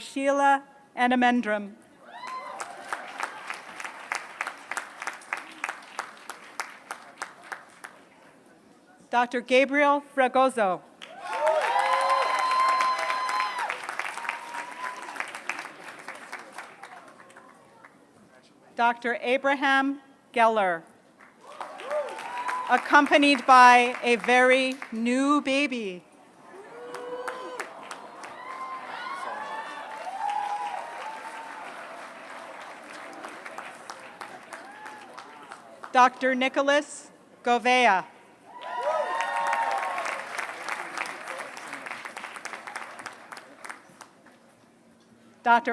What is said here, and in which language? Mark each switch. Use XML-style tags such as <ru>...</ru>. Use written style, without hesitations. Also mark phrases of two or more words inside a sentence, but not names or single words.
<en>Sheila Anamendram. Dr. Gabriel Fragoso. Dr. Abraham Geller, accompanied by a very new baby. Dr. Nicholas Govea. Dr.</en>